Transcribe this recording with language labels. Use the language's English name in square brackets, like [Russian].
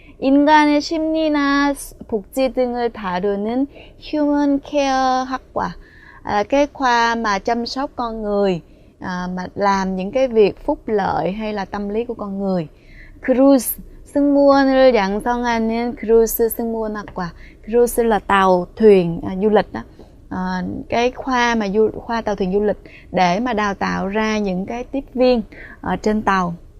[Korean] 인간의 심리나 복지 등을 다루는 Human Care 학과. [Vietnamese] Cái khoa mà chăm sóc con người, mà làm những cái việc phúc lợi hay là tâm lý của con người. [Korean] Cruise, 승무원을 양성하는 cruise 승무원학과. [Vietnamese] Cruise là tàu thuyền du lịch đó. Cái khoa mà khoa tàu thuyền du lịch để mà đào tạo ra những cái tiếp viên trên tàu.